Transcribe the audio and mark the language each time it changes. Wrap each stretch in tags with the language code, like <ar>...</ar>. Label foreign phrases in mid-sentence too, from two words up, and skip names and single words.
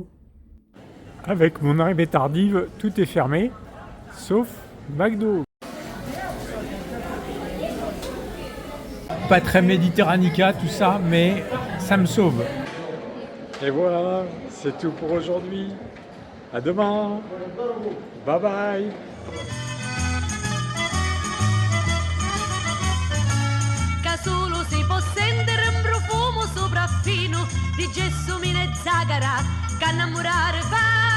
<fr>Avec mon arrivée tardive, tout est fermé, sauf McDo. Pas très méditerranica tout ça, mais ça me sauve. Et voilà, c'est tout pour aujourd'hui. À demain.</fr> <en>Bye bye.</en> <it>Solo si può sentire un profumo sopraffino di gelsomino e zagara che innamorare fa</it>